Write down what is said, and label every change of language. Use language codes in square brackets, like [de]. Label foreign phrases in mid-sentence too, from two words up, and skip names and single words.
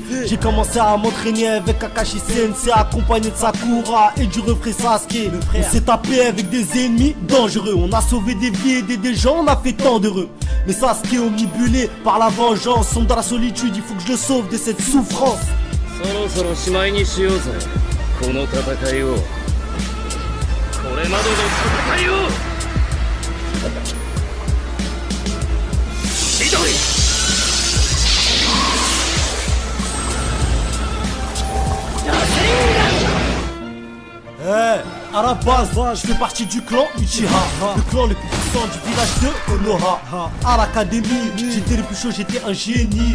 [fr] J'ai commencé à m'entraîner avec Kakashi Sensei, accompagné de Sakura et du refrain Sasuke. On s'est tapé avec des ennemis dangereux. On a sauvé des vies, aidé des gens, on a fait tant d'heureux. Mais Sasuke omnibulé par la vengeance, sombre dans la solitude, il faut que je le sauve de cette souffrance. [ja] そろそろしまいにしようぜ、この戦いを。これまでの戦いを。千鳥。 [fr] À la base, je fais partie du clan Uchiha, le clan le plus puissant du village de Konoha. À l'académie, j'étais le plus chaud, j'étais un génie.